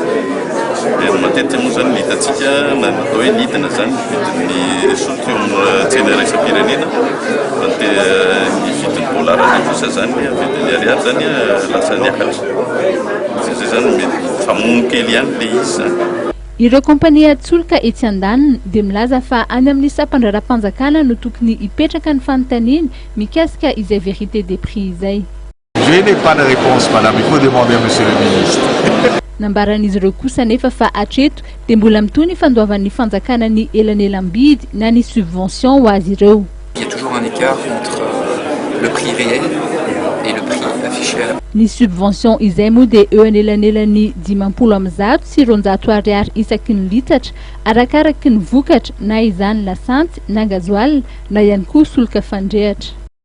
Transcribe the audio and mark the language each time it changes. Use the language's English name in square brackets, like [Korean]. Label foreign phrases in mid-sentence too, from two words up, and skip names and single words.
[Malagasy] Dia matetika moa zany hitantsika na atao hoe nidina zany vidin'ny solika eo amin'ny tsena iraisam-pirenena fa ny vidin'ny dollara zay kosa zany vidin'ny ariary zany lasa niakatra. Zay zany mety famono kely ihany le izy zany. Ireo kompania solika etsy andaniny dia milaza fa any amin'ny sampandrara-panjakana no tokony hipetraka ny fanontaniana mikasika izay [French] Verite des Prix [Malagasy] izay. [French] Je n'ai pas de réponse, madame. Il faut demander à monsieur le ministre. [Malagasy] Nambaran'izy ireo kosa nefa fa hatreto dia mbola mitony fandoavan'ny fanjakana ny elanelam-bidy na ny subvention ho azy ireo. [French] Il y a toujours un écart entre le prix réel et le prix affiché à la... [Malagasy] Ny subvention izay moa dia eo anelanelan'ny 500 sy 200 ariary isaky ny litatra arakaraky ny vokatra na izany lasantsy na gazoil na ihany koa solika fandrehatra.